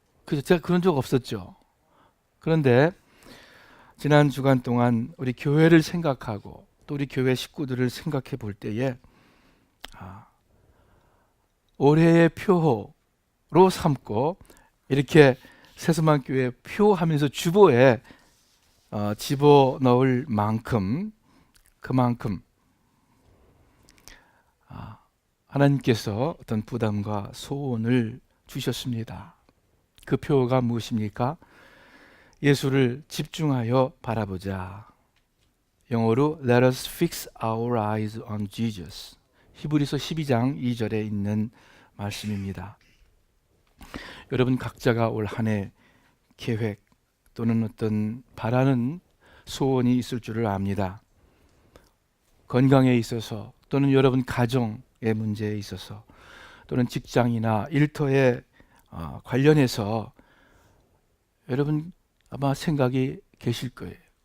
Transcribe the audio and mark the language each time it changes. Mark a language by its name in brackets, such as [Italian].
[Korean] 그래서 제가 그런 적 없었죠. 그런데 지난 주간 동안 우리 교회를 생각하고 또 우리 교회 식구들을 생각해 볼 때에 올해의 표로 삼고 이렇게 세수만 교회 표 하면서 주보에 집어넣을 만큼 그만큼 하나님께서 어떤 부담과 소원을 주셨습니다. 그 표가 무엇입니까? 예수를 집중하여 바라보자. 영어로 [English] Let us fix our eyes on Jesus. [Korean] 히브리서 12장 2절에 있는 말씀입니다. 여러분 각자가 올 한 해 계획 또는 어떤 바라는 소원이 있을 줄을 압니다. 건강에 있어서 또는 여러분 가정의 문제에 있어서 또는 직장이나 일터에 관련해서 여러분 아마 생각이 계실 거예요.